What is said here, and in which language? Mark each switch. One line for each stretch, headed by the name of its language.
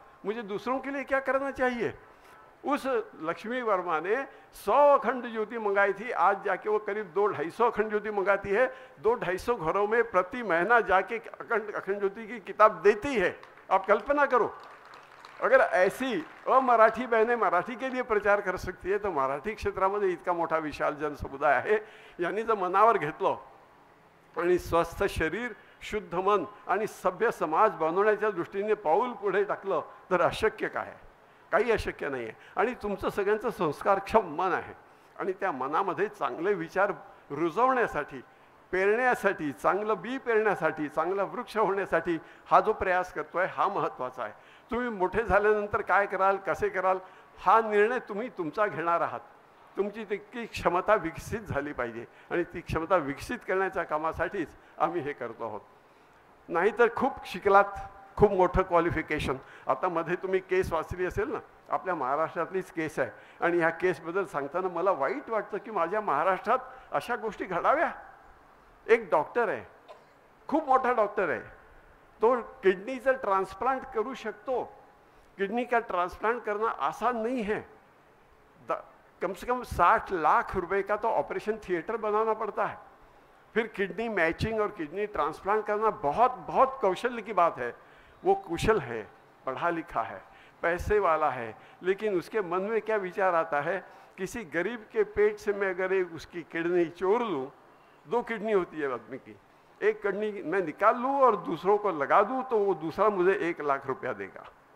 Hindi: मुझे दूसरों के लिए क्या करना चाहिए? उस लक्ष्मी वर्मा ने 100 अखंड ज्योति मंगाई थी, आज जाके वो करीब 200-250 अखंड ज्योति मंगाती है। 200-250 घरों में प्रति महीना जाके अखंड ज्योति की किताब देती है। आप कल्पना करो, अगर ऐसी अमराठी बहनें मराठी के लिए प्रचार कर सकते हैं, तो
Marathi: मराठी क्षेत्रामध्ये इतका मोठा विशाल जनसमुदाय आहे। यांनी जर मनावर घेतलं आणि स्वस्थ शरीर, शुद्ध मन आणि सभ्य समाज बनवण्याच्या दृष्टीने पाऊल पुढे टाकलं तर अशक्य काय? काही अशक्य नाही आहे। आणि तुमचं सगळ्यांचं संस्कारक्षम मन आहे आणि त्या मनामध्ये चांगले विचार रुजवण्यासाठी, पेरण्यासाठी, चांगलं बी पेरण्यासाठी, चांगला वृक्ष होण्यासाठी हा जो प्रयास करतोय हा महत्त्वाचा आहे। तुम्ही मोठे झाल्यानंतर काय कराल, कसे कराल, हा निर्णय तुम्ही तुमचा घेणार आहात। तुमची तितकी क्षमता विकसित झाली पाहिजे आणि ती क्षमता विकसित करण्याच्या कामासाठीच आम्ही हे करतो आहोत। नाहीतर खूप शिकलात, खूप मोठं क्वालिफिकेशन। आता मध्ये तुम्ही केस वाचली असेल ना, आपल्या महाराष्ट्रातलीच केस आहे आणि ह्या केसबद्दल सांगताना मला वाईट वाटतं की माझ्या महाराष्ट्रात अशा गोष्टी घडाव्या। एक डॉक्टर आहे, खूप मोठा डॉक्टर आहे, तो किडनीचं ट्रांसप्लांट करू शकतो।
Hindi: किडनी का ट्रांसप्लांट करना आसान नहीं है। कम से कम 60 लाख रुपए का तो ऑपरेशन थिएटर बनाना पड़ता है। फिर किडनी मैचिंग और किडनी ट्रांसप्लांट करना बहुत बहुत कौशल्य की बात है। वो कुशल है, पढ़ा लिखा है, पैसे वाला है, लेकिन उसके मन में क्या विचार आता है, किसी गरीब के पेट से मैं अगर एक उसकी किडनी चोर लूँ, 2 किडनी होती है आदमी की, एक किडनी मैं निकाल लूँ और दूसरों को लगा दूँ, तो वो दूसरा मुझे 1 लाख रुपया देगा।